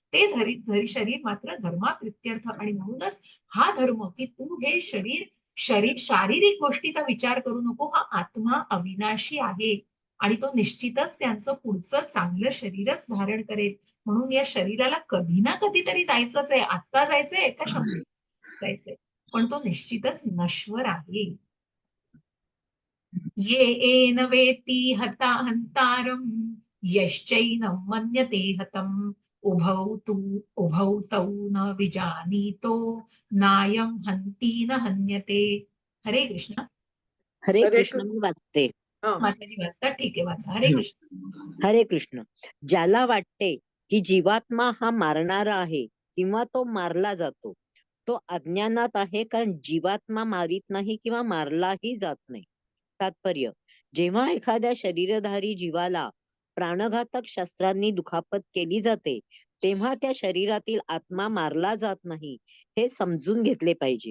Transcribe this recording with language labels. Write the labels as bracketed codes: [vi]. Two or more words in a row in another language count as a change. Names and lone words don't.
[mr] ते शरीर मात्र धर्माप्रीत्यर्थ आणि म्हणूनच हा धर्म की तू हे शरीर शारीरिक गोष्टीचा विचार करू नको. हा आत्मा अविनाशी आहे आणि तो निश्चितच त्यांचं पुढचं चांगलं शरीरच धारण करेल. म्हणून या शरीराला कधी ना कधीतरी जायचंच आहे. आत्ता जायचंय का 100 जायचंय, पण तो निश्चितच नश्वर आहे. [sa] ये एन वेत्ति हंतारं यश्चैनं मन्यते हतम् उभौ तौ न विजानीतो नायं हन्ति न हन्यते. [mr] हरे कृष्ण. हरे हरे कृष्ण. मी कृष्ण. वाचते. हा. माताजी वाचतात, ठीक आहे, वाचा. हरे कृष्ण. हरे कृष्ण. ज्याला वाटते की जीवात्मा हा मारणारा आहे किंवा तो मारला जातो, तो अज्ञानात आहे, कारण जीवात्मा मारित नाही किंवा मारलाही जात नाही. तात्पर्य: जेव्हा एखाद्या शरीरधारी जीवाला प्राणघातक शस्त्रांनी दुखापत केली जाते, तेव्हा त्या शरीरातील आत्मा मारला जात नाही हे समजून घेतले पाहिजे.